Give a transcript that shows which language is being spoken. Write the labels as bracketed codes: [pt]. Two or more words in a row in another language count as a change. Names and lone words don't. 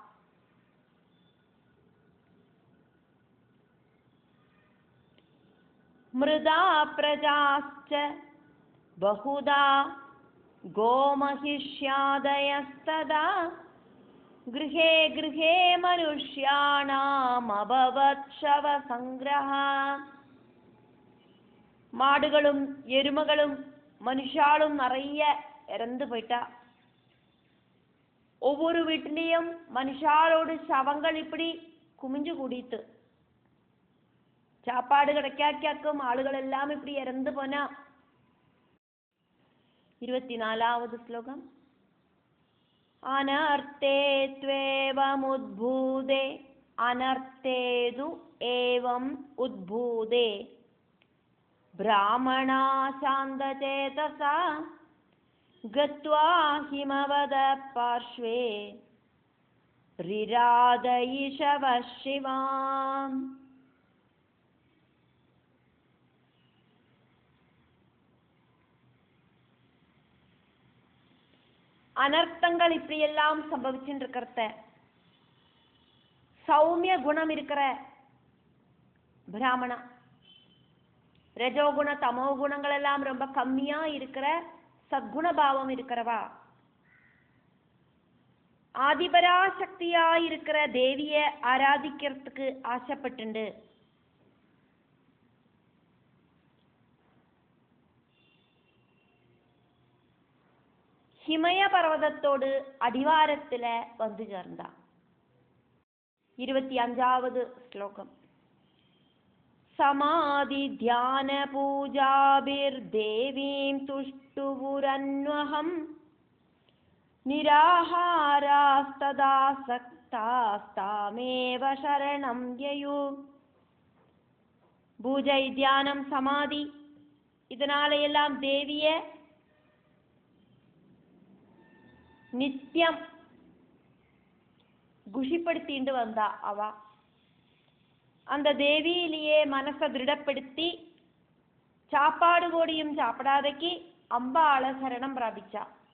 [sa] മൃദാ പ്രജാശ്ച ബഹുദാ ഗോമഹിഷ്യാദയസ്തദാ ഗൃഹേ ഗൃഹേ മനുഷ്യാണാം അഭവത് ശവസംഗ്രഹഃ. [ta] மாடுகளும் எருமகளும் மனுஷாலும் நிறைய இறந்து போயிட்டா. ஒவ்வொரு வீட்டிலையும் மனுஷாலோடு சவங்கள் இப்படி குமிஞ்சு கூடித்து. சாப்பாடு கிடைக்காக்கும் ஆளுகள் எல்லாம் இப்படி இறந்து போனா. [ml] 24வது ശ്ലോകം. [sa] അനർത്ഥേ ത്വേവം ഉദ്ഭൂതേ അനർത്ഥേതു ഏവം ഉദ്ഭൂതേ ബ്രാഹ്മണാ ശാന്തചേതസാ ഗത്വാ ഹിമവദ പാർശ്വേ രിരാദയിഷവ ശിവാം. [ta] அனர்த்தங்கள் இப்படியெல்லாம் சம்பவிச்சுட்டு இருக்கிறத சௌமிய குணம் இருக்கிற பிராமணா, ரஜோகுண தமோ குணங்கள் எல்லாம் ரொம்ப கம்மியா இருக்கிற சத்குண பாவம் இருக்கிறவா, ஆதிபராசக்தியா இருக்கிற தேவிய ஆராதிக்கிறதுக்கு ஆசைப்பட்டு [ml] ഹിമയ പർവ്വതത്തോട് അടിവാരത്തില് വന്നു ചേർന്ന. 25ാவது ശ്ലോകം. [sa] സമാധി ധ്യാന പൂജാഭിർദേവീം തുഷ്ടുപുരന്വഹം നിരാഹാരാസ്തദാസക്താസ്താമേവ ശരണം യയു. [ta] பூஜை, தியானம், சமாதி இதனால எல்லாம் தேவிய நித்தியம் குஷிப்படுத்திட்டு வந்தா அவ. அந்த தேவியிலேயே மனசை திருடப்படுத்தி சாப்பாடு கோடியும் சாப்பிடாதக்கு அம்பாள சரணம் பிராபிச்சா.